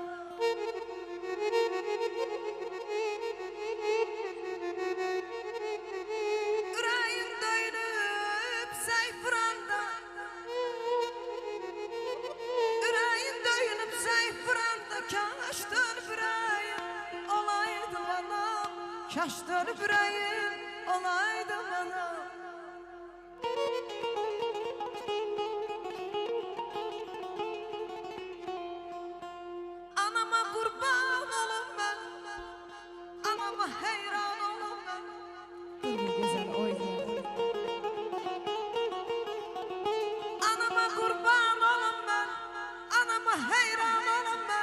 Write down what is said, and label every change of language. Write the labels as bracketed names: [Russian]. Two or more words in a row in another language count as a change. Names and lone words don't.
[Azerbaijani] Ürəyim döyünüb sayfıranda, ürəyim döyünüb sayfıranda, kaş dönüb ürəyim olaydı bana, kaş dönüb ürəyim olaydı bana. [Turkish] Anama kurban olum ben, anama heyran olum ben. Dur bir güzel oynayalım. Anama kurban olum ben, anama heyran olum ben.